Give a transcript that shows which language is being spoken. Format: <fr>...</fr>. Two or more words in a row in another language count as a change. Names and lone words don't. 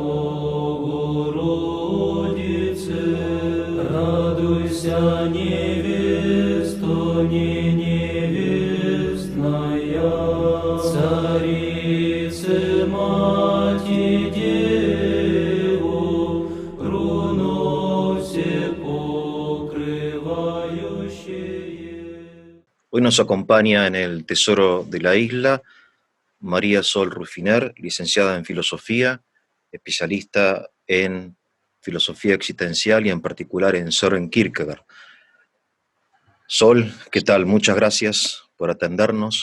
<cu>Богородице, радуйся, невесто, не невестная, Царице, Мати, Деву, руно все покрывающее.</cu> <es>Hoy nos acompaña en el Tesoro de la Isla María Sol Rufiner, licenciada en Filosofía, especialista en filosofía existencial y en particular en Søren Kierkegaard. Sol, ¿qué tal? Muchas gracias por atendernos.</es>